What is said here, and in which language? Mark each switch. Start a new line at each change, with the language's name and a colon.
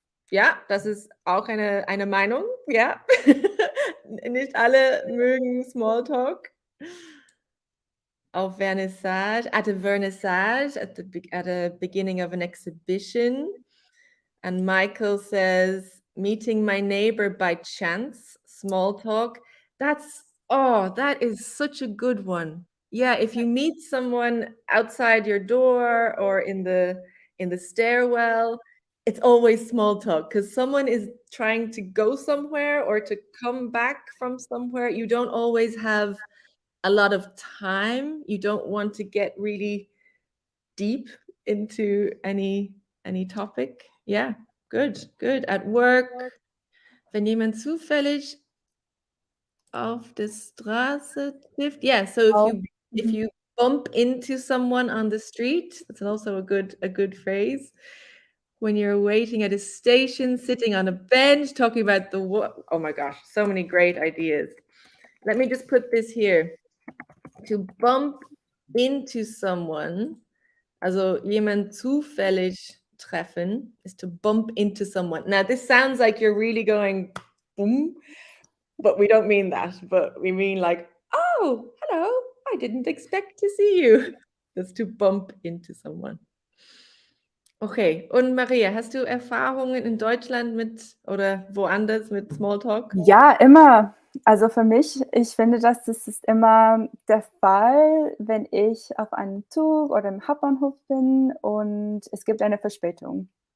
German: Ja, das ist auch eine Meinung, ja. Nicht alle mögen Smalltalk. Auf Vernissage,
English: at a vernissage, at a beginning of an exhibition. And Michael says, meeting my neighbor by chance, small talk. That is such a good one. Yeah, if you meet someone outside your door or in the stairwell, it's always small talk because someone is trying to go somewhere or to come back from somewhere. You don't always have a lot of time. You don't want to get really deep into any topic. Yeah, good, good. At work,
German: wenn jemand zufällig auf der Straße trifft.
English: Yeah, so if
German: Auch.
English: you if Mhm. you bump into someone on the street, that's also a good phrase. When you're waiting at a station, sitting on a bench, talking about oh my gosh, so many great ideas. Let me just put this here. To bump into someone,
German: also jemand zufällig treffen,
English: is to bump into someone. Now, this sounds like you're really going boom, but we don't mean that. But we mean like, oh, hello, I didn't expect to see you. That's to bump into someone.
German: Okay, und Maria, hast du Erfahrungen in Deutschland mit oder woanders mit Smalltalk? Ja, immer. Also für mich, ich finde, das ist immer der Fall, wenn ich auf einem Zug oder im Hauptbahnhof bin und es gibt eine Verspätung.